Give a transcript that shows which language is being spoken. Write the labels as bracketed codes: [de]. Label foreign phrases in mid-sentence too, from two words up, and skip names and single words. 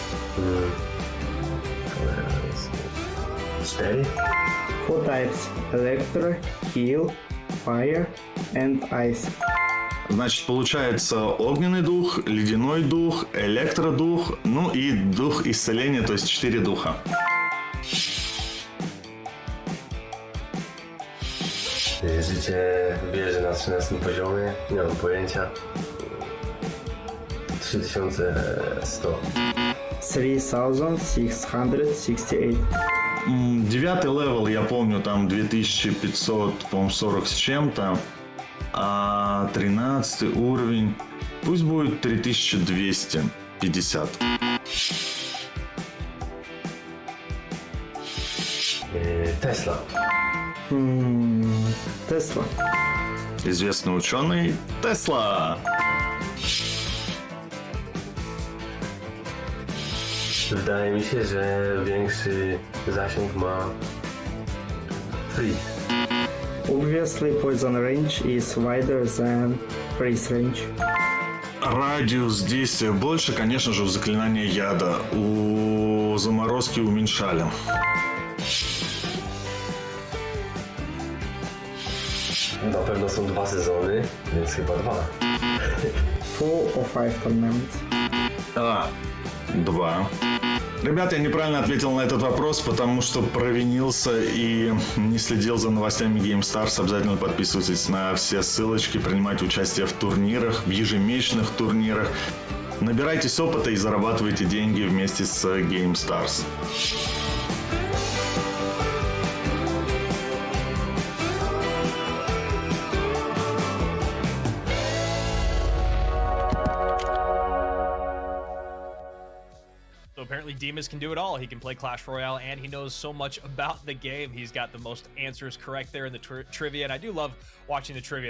[en] 4. 4 types: Electro, Heal, Fire and Ice. [ru] Значит, получается огненный дух, ледяной дух, электродух, ну и дух исцеления, то есть 4 духа. [pl] Życie wieży na 13 poziomie, nie mam pojęcia. 3100. 3668. [ru] 9 левел, я помню, там 2500, по-моему, 40 с чем-то. А 13 уровень, пусть будет 3250. Tesla. Tesla. Известный ученый Тесла. [pl] Wydaje mi się, że większy zasięg ma Freeze. [en] Obviously, poison range is wider than freeze range. [ru] Радиус действия больше, конечно же, у заклинания яда. У заморозки уменьшали. [pl] Na pewno są 2 sezony, więc chyba 2. [en] 4 or 5 tournaments. 2. [ru] Ребята, я неправильно ответил на этот вопрос, потому что провинился и не следил за новостями GameStars. Обязательно подписывайтесь на все ссылочки, принимайте участие в турнирах, в ежемесячных турнирах. Набирайтесь опыта и зарабатывайте деньги вместе с GameStars. [en] Apparently Demas can do it all. He can play Clash Royale and he knows so much about the game. He's got the most answers correct there in the trivia, and I do love watching the trivia.